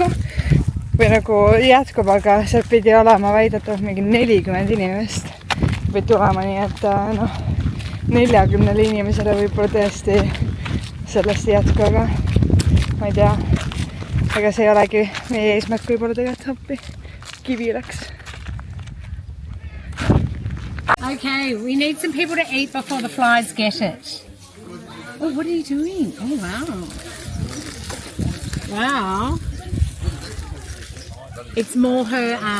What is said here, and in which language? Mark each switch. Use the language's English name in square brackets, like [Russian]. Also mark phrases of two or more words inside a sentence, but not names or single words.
[Estonian] Või nagu jätkub, aga seal pidi olema väidetud mingi 40 inimest või tulema, nii et noh, 40 inimesele võib-olla tõesti sellest ei jätku, aga ma ei tea, ega see ei olegi meie eesmärk võib-olla tegelikult appi. Kivi läks. [English] Okay, we need some people to eat before the flies get it. Oh, what are you doing? Oh, wow. Wow. It's more her